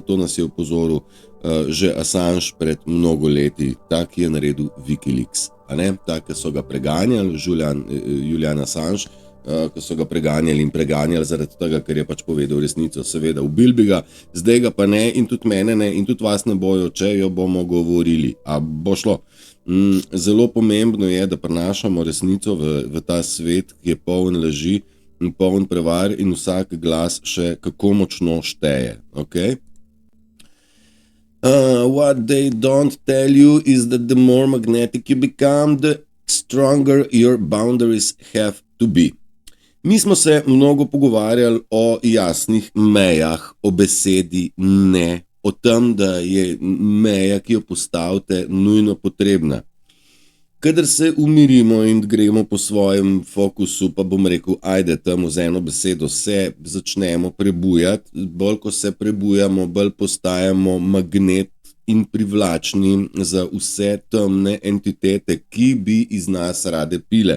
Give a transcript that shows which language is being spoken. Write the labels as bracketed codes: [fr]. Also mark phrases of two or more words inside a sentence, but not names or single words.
[sl] to nas je opozoril že Assange pred mnogo leti, tak je naredil Wikileaks, a ne, tak, ki so ga preganjali, Julian Assange, ki so ga preganjali in preganjali zaradi tega, ker je pač povedal resnico, seveda ubil bi ga, zdaj ga pa ne, in tudi mene ne, in tudi vas ne bojo, če jo bomo govorili, a bo šlo. Zelo pomembno je, da prenašamo resnico v ta svet, ki je poln laži in poln prevar, in vsak glas še kako močno šteje, ok? [en] What they don't tell you is that the more magnetic you become, the stronger your boundaries have to be. [sl] Mi smo se mnogo pogovarjali o jasnih mejah, o besedi ne, o tem, da je meja, ki jo postavite, nujno potrebna. Kadar se umirimo in gremo po svojem fokusu, pa bom rekel, ajde, tam z eno besedo se začnemo prebujati, bolj ko se prebujamo, bolj postajamo magnet in privlačni za vse temne entitete, ki bi iz nas rade pile.